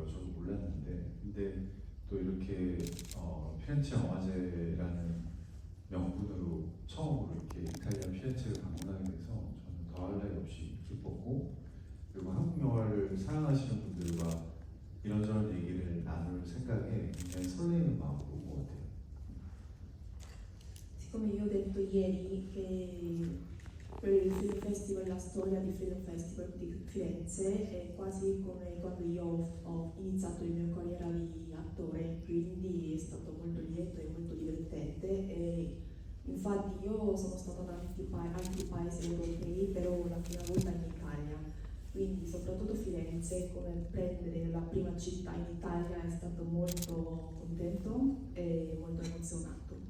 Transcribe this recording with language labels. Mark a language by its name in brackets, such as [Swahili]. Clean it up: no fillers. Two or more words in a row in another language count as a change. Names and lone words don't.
[Korean] 저도 몰랐는데 근데 또 이렇게 피렌체 영화제라는 명분으로 처음으로 이렇게 이탈리아 피렌체를 방문하게 돼서 저는 더할 나위 없이 기뻤고 그리고 한국 영화를 사랑하시는 분들과 이런저런 얘기를 나눌 생각에 굉장히 설레이는 마음으로 온 것 같아요. [Italian] Siccome io ho detto ieri che per il [English] Film Festival, [Italian] la storia di [English] Film Festival [Italian] di Firenze è quasi come quando io ho iniziato la mia carriera di attore, quindi è stato molto lieto e molto divertente e infatti io sono stata da altri paesi europei, però la prima volta in Italia, quindi soprattutto Firenze, come prendere la prima città in Italia, è stato molto contento e molto emozionato.